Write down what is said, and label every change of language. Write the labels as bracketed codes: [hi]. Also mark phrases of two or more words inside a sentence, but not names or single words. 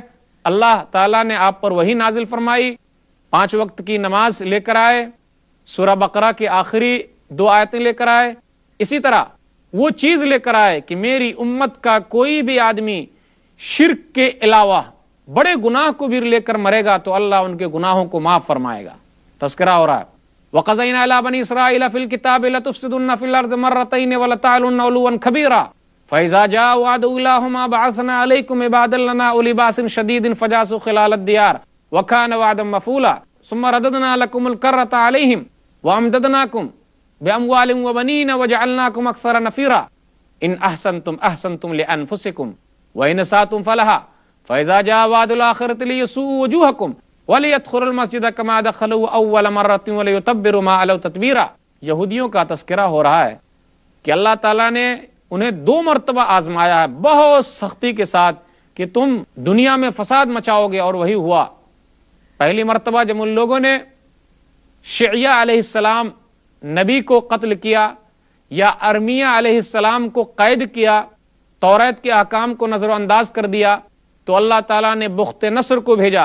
[ur] اللہ تعالیٰ نے آپ پر وحی نازل فرمائی، 5 وقت کی نماز لے کر آئے، سورہ بقرہ کی آخری 2 آیتیں لے کر آئے. اسی طرح وہ چیز لے کر آئے کہ میری امت کا کوئی بھی آدمی شرک کے علاوہ بڑے گناہ کو بھی لے کر مرے گا تو اللہ ان کے گناہوں کو معاف فرمائے گا. تذکرہ ہو رہا ہے, [ar] وقضينا إلى بني إسرائيل في الكتاب لتفسدن في الأرض مرتين ولتعلن علوا كبيرا فإذا جاء وعد أولاهما بعثنا عليكم عبادا لنا أولي بأس شديد فجاسوا خلال الديار وكان وعدا مفعولا ثم رددنا لكم الكرة عليهم وأمددناكم بأموال وبنين وجعلناكم أكثر نفيرا إن أحسنتم لأنفسكم وإن أسأتم فلها فإذا جاء وعد الآخرة ليسوءوا وجوهكم وليدخلوا المسجد كما دخلوا أول مرة وليتبروا ما علوا تتبيرا. [ur] یہودیوں کا تذکرہ ہو رہا ہے کہ اللہ تعالیٰ نے انہیں 2 مرتبہ آزمایا ہے بہت سختی کے ساتھ کہ تم دنیا میں فساد مچاؤ گے، اور وہی ہوا. پہلی مرتبہ جب ان لوگوں نے شعیا علیہ السلام نبی کو قتل کیا یا ارمیا علیہ السلام کو قید کیا، تورات کے احکام کو نظرانداز کر دیا، تو اللہ تعالیٰ نے بخت نصر کو بھیجا.